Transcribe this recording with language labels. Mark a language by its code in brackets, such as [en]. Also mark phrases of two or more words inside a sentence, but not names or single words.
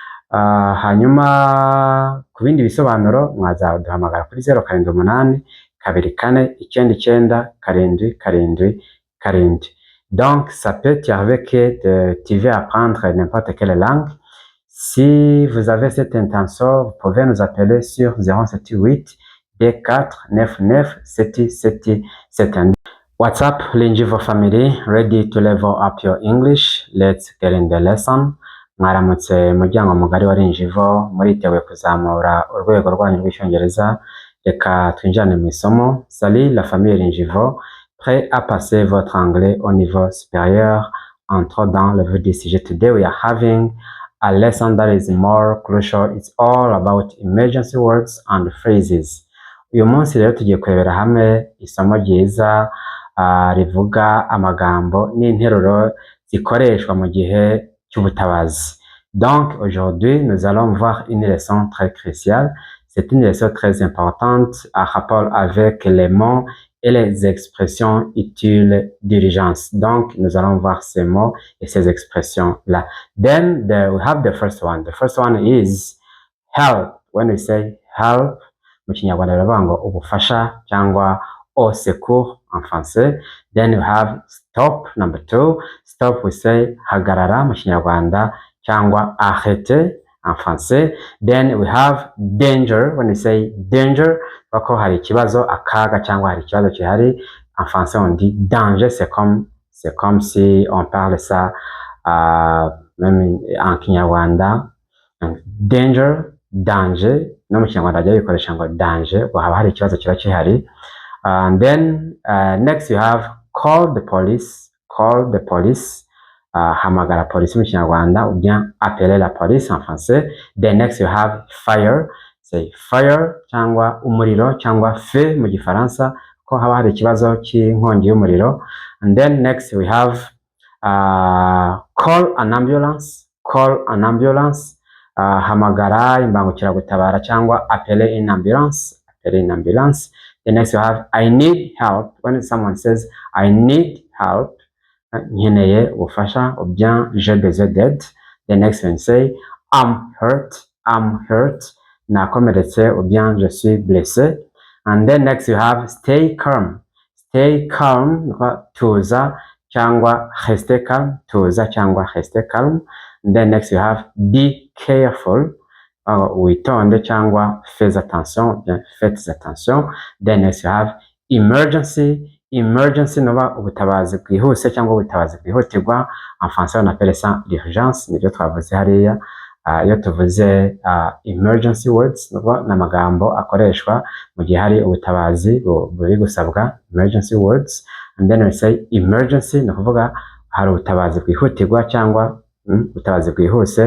[rw] Hanyuma ku bindi bisobanuro mwazaduhamagara kuri 078 24 99 7 7 7. [fr] Donc ça peut t'arriver que tu veux apprendre n'importe quelle langue. Si vous avez cette intention, vous pouvez nous appeler sur 078 24 99 777. [en] What's up, Linjivo family? Ready to level up your English? Let's get in the lesson. [rw] Mwaramutse muryango mugari wa Linjivo, muriteguye kuzamura urwego rwanyu rw'icyongereza. Reka twinjirane mu isomo. [fr] Salut la famille Linjivo, prêt à passer votre anglais au niveau supérieur? Entrons dans le vif du sujet. [en] Today we are having a lesson that is more crucial. It's all about emergency words and phrases. [rw] Uyu munsi rero tugiye kurebera hamwe isomo ryiza rivuga amagambo n'interuro zikoreshwa mu gihe cy'ubutabazi. [fr] Donc aujourd'hui nous allons voir une leçon très cruciale. C'est une leçon très importante à rapport avec les mots et les expressions utiles d'urgence. Donc nous allons voir ces mots et ces expressions là. [en] Then we have the first one. The first one is help. When we say help, [rw] mu Kinyarwanda baravuga ngo ubufasha cyangwa [fr] au secours en français. [en] Then we have stop, number 2. Stop we say [rw] hagarara mu Kinyarwanda cyangwa [fr] arrêter en français. [en] Then we have danger. When we say danger, [rw] bako hari ikibazo, akaga cyangwa hari ikibazo kihari. [fr] En français on dit danger. C'est comme si on parle ça même en Kinyarwanda. Danger, danger. [rw] No mu Kinyarwanda ajya bikoresha ngo danger, ngo haba hari ikibazo kiba kihari. [en] And then next you have call the police. Call the police. [rw] Hamagara police mu Kinyarwanda [fr] ou bien appeler la police en français. [en] Then next you have fire. Say fire [rw] cyangwa umuriro cyangwa feu mu Gifaransa, ko haba hari ikibazo cy'inkongi y'umuriro. [en] And then next we have call an ambulance. Call an ambulance. [rw] Hamagara imbangukiragutabara cyangwa [fr] appeler une ambulance. Appeler une ambulance. [en] The next you have I need help. When someone says I need help, [rw] nkeneye ubufasha [fr] ou bien j'ai besoin d'aide. [en] The next one say I'm hurt. I'm hurt. [fr] Nakomeretse ou bien je suis blessé. [en] And then next you have stay calm. Stay calm, [rw] tuza cyangwa [fr] rester calm. [rw] Tuza cyangwa [fr] rester calm. [en] And then next you have be careful. [fr] Witonde cyangwa fais attention, bien faites attention. [en] Then next you have emergency. [rw] Emergency noba ubutabazi bwihuse cyangwa ubutabazi bwihutirwa. [fr] En français on appelle ça l'urgence. [rw] Nibyo twavuze hariya. Iyo tuvuze [en] emergency words [rw] n'amagambo akoreshwa mu gihe hari ubutabazi buri gusabwa, [en] emergency words. And then we say emergency [rw] no kuvuga hari ubutabazi bwihutirwa cyangwa ubutabazi bwihuse.